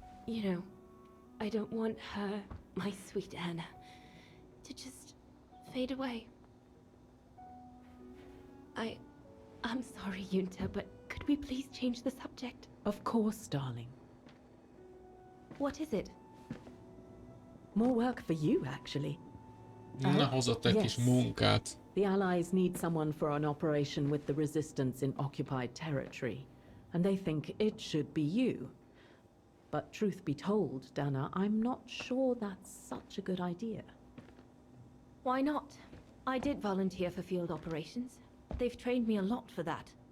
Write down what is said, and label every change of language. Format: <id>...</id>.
<en>you know, I don't want her, my sweet Anna, to just fade away. I'm sorry, Yunta, but could we please change the subject? Of course, darling. What is it? More work for you, actually.</en> <hu>Na, hozott egy kis munkát.</hu> <en>The Allies need someone for an operation with the Resistance in occupied territory, and they think it should be you. But truth be told, Dana, I'm not sure that's such a good idea. Why not? I did volunteer for field operations. They've trained me a lot for that.</en>